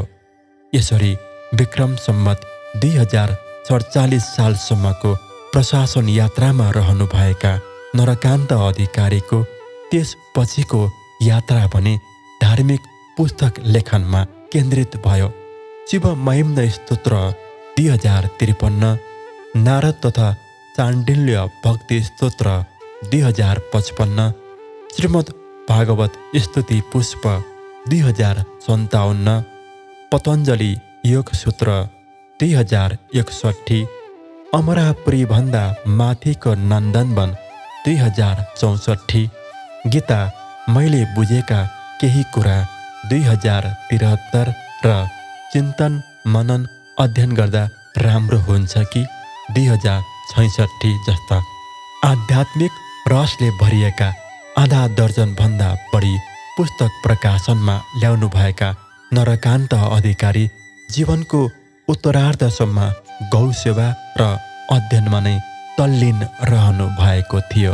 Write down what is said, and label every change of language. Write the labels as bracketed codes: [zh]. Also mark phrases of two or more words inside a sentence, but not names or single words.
[ne] यसरी विक्रम सम्वत 2047 सालसम्मको प्रशासन यात्रामा रहनुभएका नरकान्त अधिकारीको त्यसपछिको यात्रा पनि धार्मिक पुस्तक लेखनमा केन्द्रित भयो। शिव महिम्न स्तोत्र 2053, नारद तथा चाण्डिल्य भक्ति स्तोत्र 2055, श्रीमद् भागवत स्तुति पुष्प 2057, पतञ्जलि योग सूत्र 2061, अमरापुरी भन्दा माथिको नन्दनवन 2064, गीता मैले बुझेका केही कुरा 2073 र चिन्तन मनन अध्ययन गर्दा राम्रो हुन्छ कि 2066 जस्ता आध्यात्मिक रसले भरिएका आधा दर्जनभन्दा बढी पुस्तक प्रकाशनमा ल्याउनुभएका नरकान्त अधिकारी जीवनको उत्तरार्धसम्म गौसेवा र अध्ययनमा नै तल्लीन रहनु भएको थियो।